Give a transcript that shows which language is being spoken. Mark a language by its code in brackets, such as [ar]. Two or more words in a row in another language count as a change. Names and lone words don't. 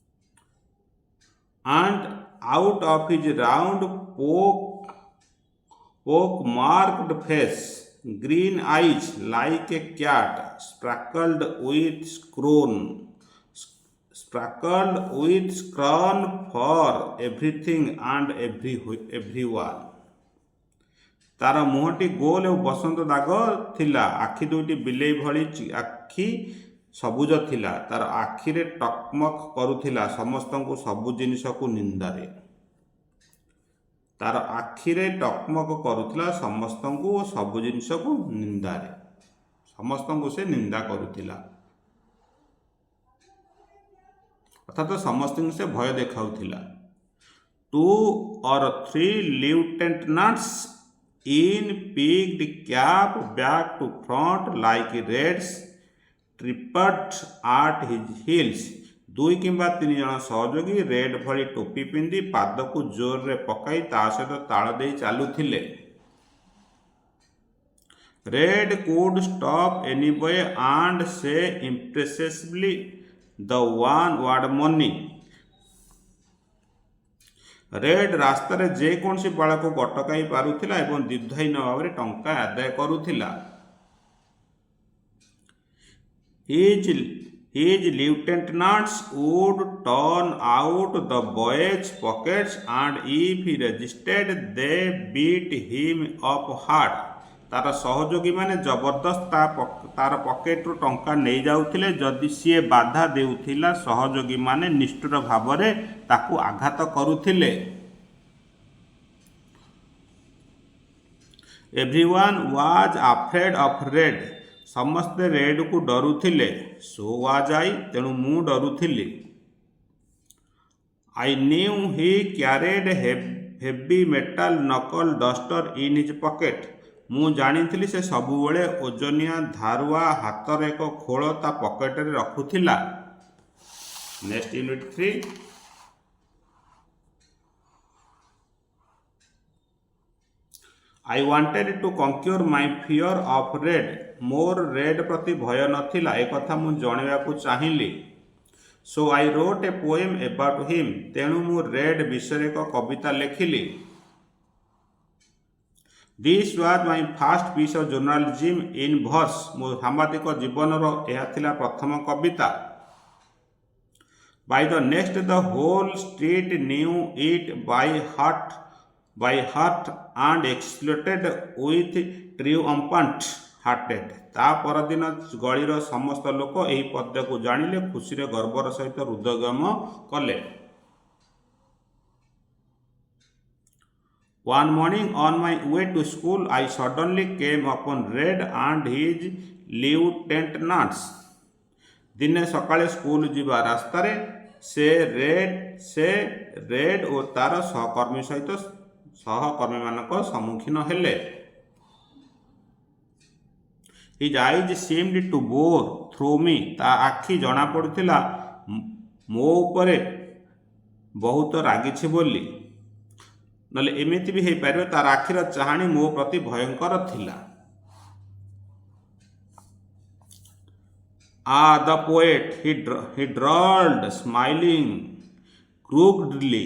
[en] And out of his round pock-marked face, green eyes like a cat, sprinkled with scrawn for everything and everyone. [or] ତାର ମୁହଁଟି ଗୋଲ ଓ ବସନ୍ତ ଦାଗ ଥିଲା। ଆଖି ଦୁଇଟି ବିଲେଇ ଭଳି ଆଖି ସବୁଜ ଥିଲା। ତାର ଆଖିରେ ଟକମକ କରୁଥିଲା ସମସ୍ତଙ୍କୁ ସବୁ ଜିନିଷକୁ ନିନ୍ଦାରେ। ତାର ଆଖିରେ ଟକମକ କରୁଥିଲା ସମସ୍ତଙ୍କୁ ଓ ସବୁ ଜିନିଷକୁ ନିନ୍ଦାରେ। ସମସ୍ତଙ୍କୁ ସେ ନିନ୍ଦା କରୁଥିଲା, ଅର୍ଥାତ୍ ସମସ୍ତଙ୍କୁ ସେ ଭୟ ଦେଖାଉଥିଲା। [en] 2 or 3 lieutenants in peaked cap back to front like reds tripped at his heels. [or] 2 କିମ୍ବା 3 ଜଣ ସହଯୋଗୀ ରେଡ୍ ଭଳି ଟୋପି ପିନ୍ଧି ପାଦକୁ ଜୋରରେ ପକାଇ ତା ସହିତ ତାଳ ଦେଇ ଚାଲୁଥିଲେ। [en] Red could stop anybody and say impressively the one word money. [or] ରେଡ୍ ରାସ୍ତାରେ ଯେକୌଣସି ବାଳକୁ ଅଟକାଇ ପାରୁଥିଲା ଏବଂ ଦୀର୍ଘହୀନ ଭାବରେ ଟଙ୍କା ଆଦାୟ କରୁଥିଲା। [en] His lieutenants would turn out the boys' pockets and if he resisted they beat him up hard. [or] ତାର ସହଯୋଗୀମାନେ ଜବରଦସ୍ତ ତାର ପକେଟରୁ ଟଙ୍କା ନେଇଯାଉଥିଲେ। ଯଦି ସିଏ ବାଧା ଦେଉଥିଲା ସହଯୋଗୀମାନେ ନିଷ୍ଠୁର ଭାବରେ ତାକୁ ଆଘାତ କରୁଥିଲେ। [en] Everyone was afraid of Red. [or] ସମସ୍ତେ ରେଡ୍କୁ ଡରୁଥିଲେ। [en] So was I. [or] ତେଣୁ ମୁଁ ଡରୁଥିଲି। [en] I knew he carried heavy metal knuckle duster in his pocket. [or] ମୁଁ ଜାଣିଥିଲି ସେ ସବୁବେଳେ ଓଜନିଆ ଧାରୁଆ ହାତର ଏକ ଖୋଳ ତା ପକେଟରେ ରଖୁଥିଲା। [en] Next unit 3. I wanted to conquer my fear of Red. [or] ମୋର ରେଡ୍ ପ୍ରତି ଭୟ ନଥିଲା ଏକଥା ମୁଁ ଜଣାଇବାକୁ ଚାହିଁଲି। [en] So I wrote a poem about him. [or] ତେଣୁ ମୁଁ ରେଡ୍ ବିଷୟରେ ଏକ କବିତା ଲେଖିଲି। [en] This was my first piece of journalism in verse. [or] ମୋ ସାମ୍ବାଦିକ ଜୀବନର ଏହା ଥିଲା ପ୍ରଥମ କବିତା। [en] By the next the whole street knew it by heart and exulted with triumphant hearted. [or] ତା ପରଦିନ ଗଳିର ସମସ୍ତ ଲୋକ ଏହି ପଦ୍ୟକୁ ଜାଣିଲେ, ଖୁସିରେ ଗର୍ବର ସହିତ ହୃଦୟଙ୍ଗମ କଲେ। [en] One morning on my way to school I suddenly came upon Red and his lieutenants. [or] ଦିନେ ସକାଳେ ସ୍କୁଲ ଯିବା ରାସ୍ତାରେ ସେ ରେଡ୍ ଓ ତାର ସହକର୍ମୀମାନଙ୍କ ସମ୍ମୁଖୀନ ହେଲେ। [en] His eyes seemed to bore through me. [or] ତା ଆଖି ଜଣାପଡ଼ୁଥିଲା ମୋ ଉପରେ ବହୁତ ରାଗିଛି ବୋଲି। ନହେଲେ ଏମିତି ବି ହେଇପାରିବ ତାର ଆଖିର ଚାହାଣୀ ମୋ ପ୍ରତି ଭୟଙ୍କର ଥିଲା। [en] The poet, he drawled, smiling crookedly.